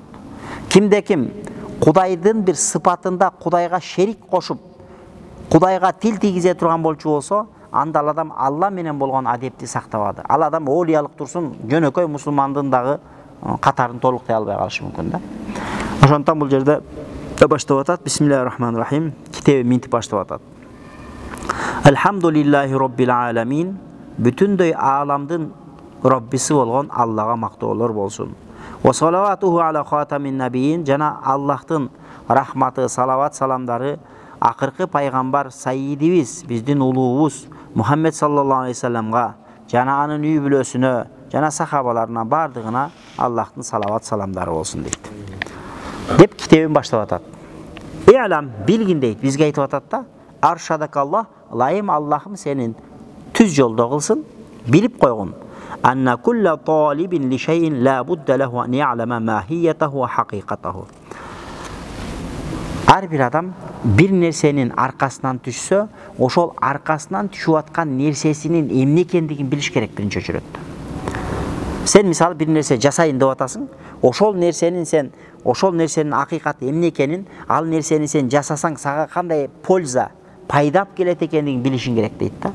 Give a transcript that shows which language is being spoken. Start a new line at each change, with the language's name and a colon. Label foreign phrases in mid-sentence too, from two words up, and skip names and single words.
Kyrgyz: Кимде ким Кудайдын бир сыпатында Кудайга шерик кошуп, Кудайга тил тийгизе турган болчу болсо, анда ал адам Алла менен болгон адепти сактабады. Ал адам олиялык турсун, жөнөкөй мусулмандын дагы катарын толуктай албай калышы мүмкүн да. Ошондон бул жерде баштап атат.
Arabic: بسم الله الرحمن الرحيم. Китеби минтип баштап атат. الحمد لله رب العالمين.
Kyrgyz: Бүтүндөй ааламдын Роббиси болгон Аллага мактоолор болсун.
Arabic: وصلواته على خاتم النبيين.
Kyrgyz: Жана Аллахтын рахматы, салават, саламдары акыркы пайгамбар Сайидибиз, биздин улуубуз Мухаммед
Arabic: صلى الله عليه وسلم
Kyrgyz: жана анын үй бүлөсүнө жана сахабаларына бардыгына Аллахтын салават саламдары болсун дейт. Деп китебин баштап атат. Илам билгин дейт, бизге айтып атат да, аршадакаллах, лайым Аллахым сенин түз жолдо кылсын, билип койгун.
Arabic: أن كل طالب لشيء لا بد له أن يعلم ماهيته وحقيقته.
Kyrgyz: Ар бир адам бир нерсенин аркасынан түшсө, ошол аркасынан түшүп аткан нерсесинин эмне экендигин билиш керек биринчи очеретте. Сен мисалы бир нерсе жасайын деп атасың, ошол нерсенин акыйкаты эмне экенин, ал нерсени сен жасасаң сага кандай польза, пайдап келет экендигин билишиң керек дейт да.